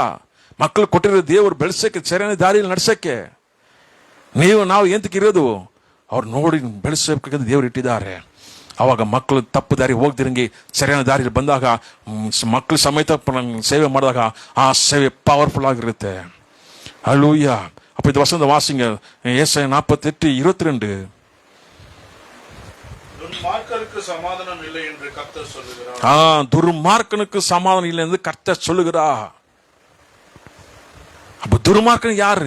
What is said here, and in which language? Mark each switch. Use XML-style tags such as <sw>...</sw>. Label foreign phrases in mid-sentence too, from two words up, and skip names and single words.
<kn>ಮಕ್ಕಳು ಕೊಟ್ಟಿರೋ ದೇವ್ರು ಬೆಳೆಸಕ್ಕೆ, ಸರಿಯಾದ ದಾರಿಯಲ್ಲಿ ನಡ್ಸಕ್ಕೆ. ನಾವು ಎಂತಕ್ಕಿರೋದು ಅವ್ರು ನೋಡಿ ಬೆಳೆಸಬೇಕಂತ ದೇವ್ರು ಇಟ್ಟಿದ್ದಾರೆ. ಅವಾಗ ಮಕ್ಕಳು ತಪ್ಪು ದಾರಿ ಹೋಗ್ದಿರಂಗೆ ಸರಿಯಾದ ದಾರಿಯಲ್ಲಿ ಬಂದಾಗ ಮಕ್ಕಳು ಸಮೇತ ಸೇವೆ ಮಾಡಿದಾಗ ಆ ಸೇವೆ ಪವರ್ಫುಲ್ ಆಗಿರುತ್ತೆ.</kn> <ta>அல்லேலூயா. அப்ப இது வசந்த வாசிங்க, ஏசாயா 48:22. துன்மார்க்கனுக்கு சமாதானம் இல்லை என்று கர்த்தர் சொல்லுகிறார். துர்மார்க்கனுக்கு சமாதானம் இல்லை என்று கர்த்தர் சொல்லுகிறார். அப்ப துர்மார்க்கன் யாரு?</ta>